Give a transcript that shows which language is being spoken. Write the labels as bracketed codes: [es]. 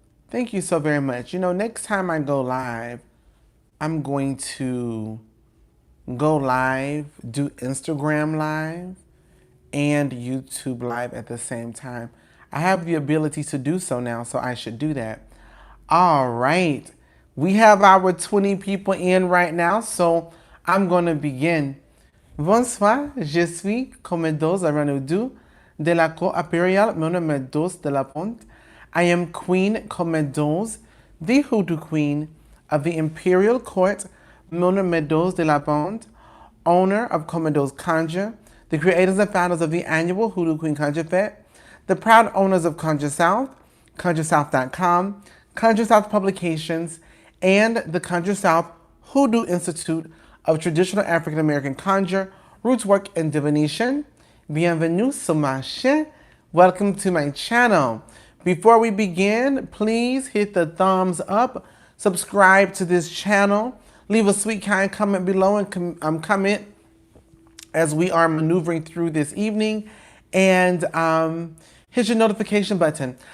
[en] Thank you so very much. You know, next time I go live, I'm going to go live, do Instagram live and YouTube live at the same time. I have the ability to do so now, so I should do that. All right. We have our 20 people in right now, so I'm going to begin. [fr] Bonsoir, je suis Commodore Aranudou de la Cour Impériale, mon nom est Dos de la Ponte. [en] I am Queen Commodore, the Hoodoo Queen of the Imperial Court, [fr] mon nom est Dos de la Ponte, [en] owner of Commodore's Conjure, the creators and founders of the annual Hoodoo Queen Conjure Fete, the proud owners of Conjure South, ConjureSouth.com, Conjure South Publications, and the Conjure South Hoodoo Institute of Traditional African American Conjure, Roots Work, and Divination. [fr] Bienvenue sur ma chaîne. [en] Welcome to my channel. Before we begin, please hit the thumbs up, subscribe to this channel, leave a sweet, kind comment below, and comment as we are maneuvering through this evening, and hit your notification button.